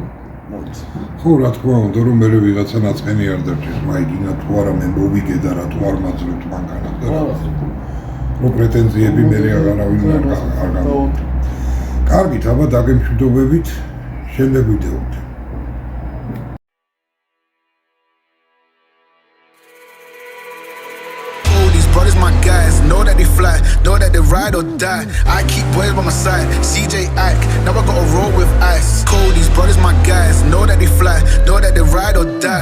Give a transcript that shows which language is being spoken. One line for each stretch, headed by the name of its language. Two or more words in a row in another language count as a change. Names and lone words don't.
Georgian: ხო, რა თქმა უნდა, რომ მე ვიღაცა ნაწყენი არ დარჩეს, მაიგინა თუ არა მე მოვიგე და რატო არ მაძლევთ მანქანას და რაღაც. რო პრეტენზიები მე არავინ არ გამო. კარგით, აბა დაგემშვიდობებით, შემდეგ ვიდეოდ.
English: Brothers, my guys, know that they fly, know that they ride or die. I keep boys by my side, CJ Ike, now I gotta roll with ice. Cody's brothers, my guys, know that they fly, know that they ride or die.